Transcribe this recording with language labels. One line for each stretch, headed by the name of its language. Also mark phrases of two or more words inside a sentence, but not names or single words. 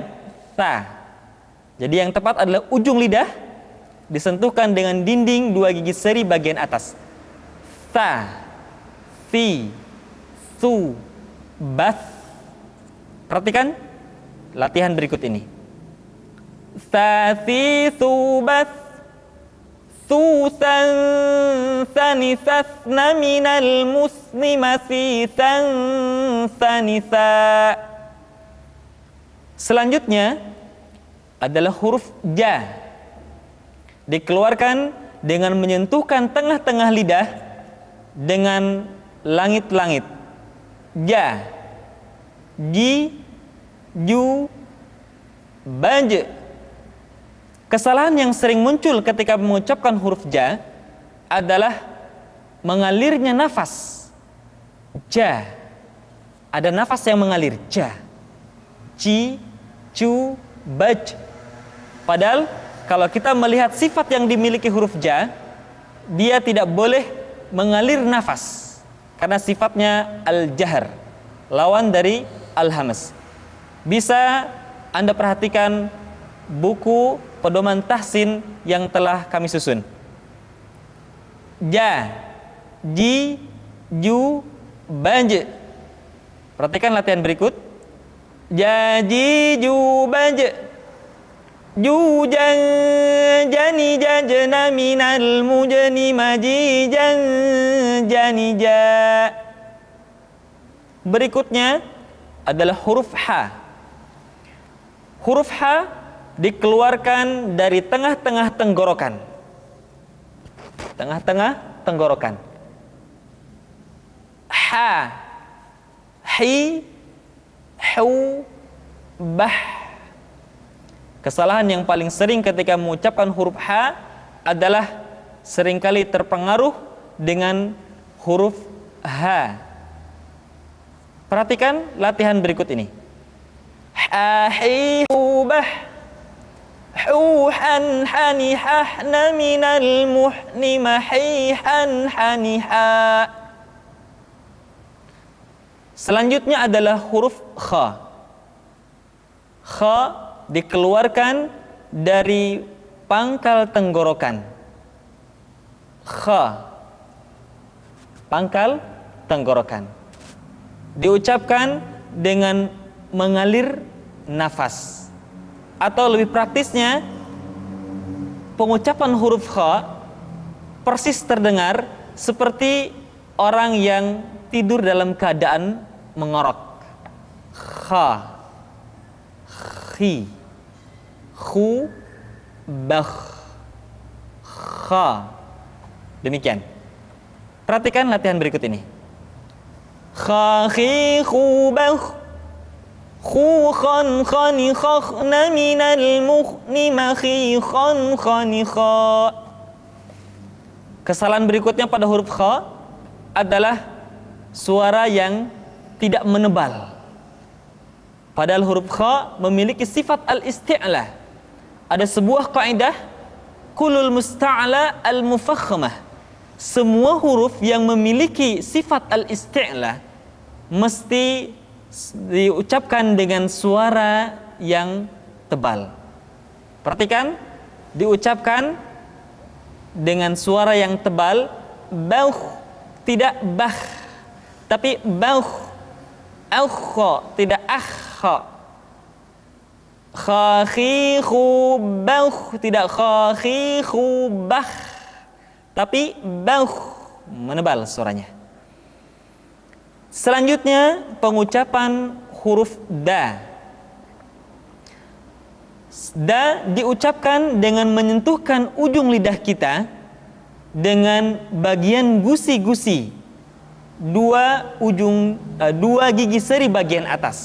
Indonesian: Sa. Jadi yang tepat adalah ujung lidah disentuhkan dengan dinding dua gigi seri bagian atas. Sa, si, su, bas. Perhatikan latihan berikut ini. Sa, si, su, bas. Susan sanisas naminal muslimasi san sanisa. Selanjutnya adalah huruf ja. Dikeluarkan dengan menyentuhkan tengah-tengah lidah dengan langit-langit. Ja, ji, ju, baj. Kesalahan yang sering muncul ketika mengucapkan huruf ja adalah mengalirnya nafas. Ja. Ada nafas yang mengalir. Ja. Ci, cu, baj. Padahal kalau kita melihat sifat yang dimiliki huruf ja, dia tidak boleh mengalir nafas. Karena sifatnya al-jahar, lawan dari al-hamas. Bisa Anda perhatikan buku pedoman tahsin yang telah kami susun. Ja, ji, ju, baj. Perhatikan latihan berikut. Ja, ji, ju, baj. Ju, jan, jani, jajna, minal, mujani, maji, jan, jani, ja. Berikutnya adalah huruf ha. Huruf ha dikeluarkan dari tengah-tengah tenggorokan. Tengah-tengah tenggorokan. Ha, hi, hu, bah. Kesalahan yang paling sering ketika mengucapkan huruf ha adalah seringkali terpengaruh dengan huruf ha. Perhatikan latihan berikut ini. Ha, hi, hu, bah. Hu, han, hani, hahna, minal, muhni, mahi, han, hani, ha. Selanjutnya adalah huruf kha. Kha dikeluarkan dari pangkal tenggorokan. Kha, pangkal tenggorokan, diucapkan dengan mengalir nafas. Atau lebih praktisnya, pengucapan huruf kha persis terdengar seperti orang yang tidur dalam keadaan mengorok. Kha, khi, khu, bakh, kha. Demikian. Perhatikan latihan berikut ini. Kha, khi, khu, bakh. Khu, khan, khani, khakhna, minal, mukhni, makhi, khan, khani, kha. Kesalahan berikutnya pada huruf kha adalah suara yang tidak menebal. Padahal huruf kha memiliki sifat al-isti'la. Ada sebuah kaidah,
Arabic: كل مستعل المفخمة.
Indonesian: Semua huruf yang memiliki sifat al-isti'la mesti diucapkan dengan suara yang tebal. Perhatikan, diucapkan dengan suara yang tebal. Bauh, tidak bah, tapi bauh. Aukha, tidak akha. Kha, khi, khu, bauh, tidak kha, khi, khu, bah, tapi bauh, menebal suaranya. Selanjutnya pengucapan huruf da. Da diucapkan dengan menyentuhkan ujung lidah kita dengan bagian gusi-gusi dua gigi seri bagian atas.